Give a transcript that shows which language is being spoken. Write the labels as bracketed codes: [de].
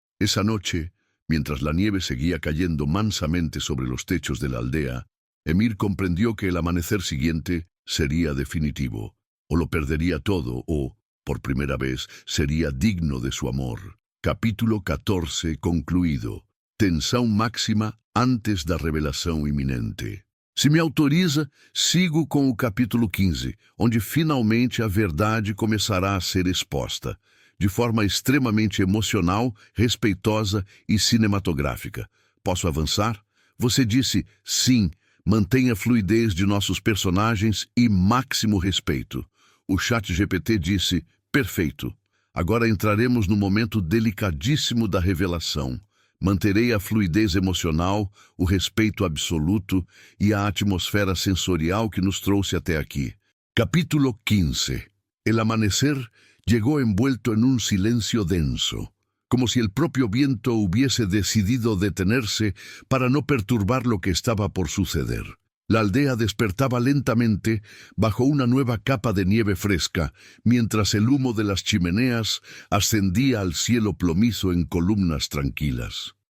[es] Esa noche, mientras la nieve seguía cayendo mansamente sobre los techos de la aldea, Emir comprendió que el amanecer siguiente sería definitivo. O lo perdería todo, o, por primera vez, sería digno de su amor. [pt] Capítulo 14 concluído. Tensão máxima antes da revelação iminente. Se me autoriza, sigo com o capítulo 15, onde finalmente a verdade começará a ser exposta, de forma extremamente emocional, respeitosa e cinematográfica. Posso avançar? Você disse sim, mantenha a fluidez de nossos personagens e máximo respeito. O ChatGPT disse perfeito. Agora entraremos no momento delicadíssimo da revelação. Manterei a fluidez emocional, o respeito absoluto e a atmosfera sensorial que nos trouxe até aqui. Capítulo 15. [es] El amanecer llegó envuelto en un silencio denso, como si el propio viento hubiese decidido detenerse para no perturbar lo que estaba por suceder. La aldea despertaba lentamente bajo una nueva capa de nieve fresca, mientras el humo de las chimeneas ascendía al cielo plomizo en columnas tranquilas.